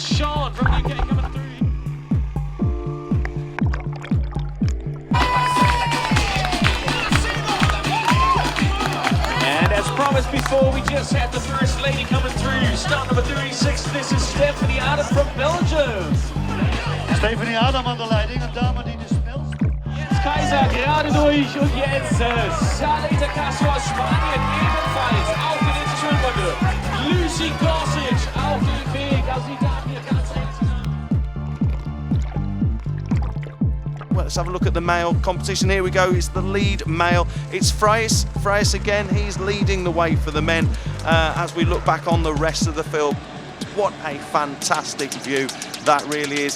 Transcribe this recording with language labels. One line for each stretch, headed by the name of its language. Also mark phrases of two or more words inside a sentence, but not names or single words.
English: Sean from UK coming through. And as promised before, we just had the first lady coming through, start number 36, this is Stephanie Adam from Belgium.
Dutch: Stephanie Adam aan de leiding en dame die de snelste.
German: Jetzt Kaiser gerade durch und jetzt Saleta Castro aus Spanien ebenfalls auf die nächste Schwimmrunde. Lucy Gossage auf dem Weg, also die Damen hier ganz
English: Well, let's have a look at the male competition. Here we go, it's the lead male. It's Fayes again, he's leading the way for the men as we look back on the rest of the field. What a fantastic view that really is.